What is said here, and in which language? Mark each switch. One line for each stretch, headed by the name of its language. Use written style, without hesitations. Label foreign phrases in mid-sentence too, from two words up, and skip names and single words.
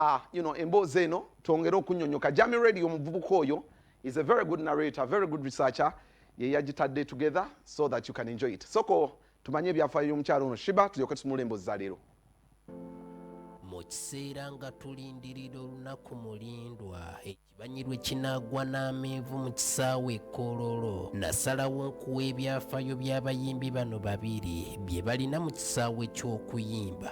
Ganda: emboozi eno twongere okunnyonnyoka.
English: Jammy Radio
Ganda: omuvubuka oyo
English: is a very good narrator, very good researcher.
Ganda: Ye yagitadde
English: together so that you can enjoy it.
Ganda: Soko tumanye ebyafaayo y'omukyalo ono Sheebah tulyoke tutunule emboozi za leero. Mu kiseera nga tulindirira olunaku mulindwa ekibanyirwe kinaagwa n'amenvu mu kisaawe Kololo, nasalawo nkuwa ebyafaayo by'abayimbi bano babiri bye balina mu kisaawe ky'okuyimba.